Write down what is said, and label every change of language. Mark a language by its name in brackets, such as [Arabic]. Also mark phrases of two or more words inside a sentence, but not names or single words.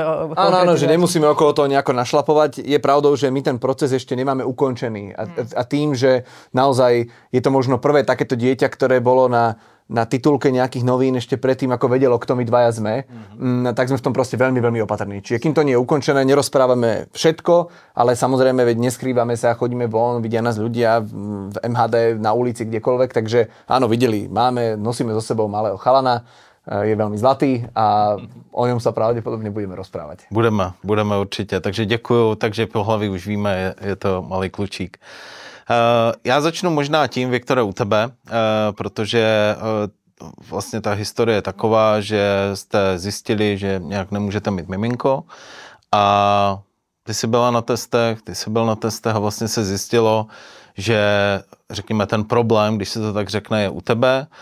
[Slovak] Áno, že nemusíme okolo toho nejako našlapovať. Je pravdou, že my ten proces ešte nemáme ukončený a tým, že naozaj je to možno prvé takéto dieťa, ktoré bolo na titulke nejakých novín ešte predtým, ako vedelo, kto my dvaja sme, tak sme v tom proste veľmi, veľmi opatrní. Čiže kým to nie je ukončené, nerozprávame všetko, ale samozrejme, veď neskrývame sa, chodíme von, vidia nás ľudia v MHD, na ulici, kdekoľvek, takže áno, videli, nosíme so sebou malého chalana, je veľmi zlatý a o ňom sa pravdepodobne budeme rozprávať. [Czech] Budeme určitě, takže děkuju, takže po hlavi už víme, je to malý klučík. Já začnu možná tím, Viktore, u tebe, protože vlastně ta historie je taková, že jste zjistili, že nějak nemůžete mít miminko a ty jsi byl na testech a vlastně se zjistilo, že řekněme ten problém, když se to tak řekne, je u tebe